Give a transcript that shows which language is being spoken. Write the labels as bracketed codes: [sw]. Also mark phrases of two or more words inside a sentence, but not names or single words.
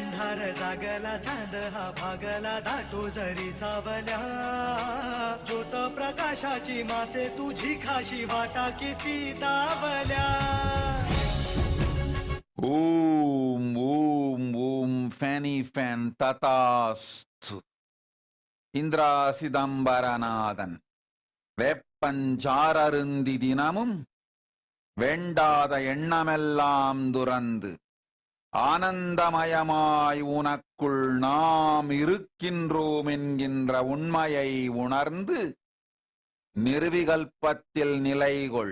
[mr] अंधार जागला चांद हा भागला दाटो जरी सावल्या ज्योत प्रकाशाची माते तुझी खाशी वाटा किती दावल्या [ta] ஓம் ஓம் ஓம் ஃபேனி ஃபேன் ததாஸ்து. இந்திரா சிதம்பரநாதன் வேப்பஞ்சாரருந்தி தினமும் வேண்டாத எண்ணமெல்லாம் துறந்து ஆனந்தமயமாய் உனக்குள் நாம் இருக்கின்றோம் என்கின்ற உண்மையை உணர்ந்து நிர்விகல்பத்தில் நிலைகொள்.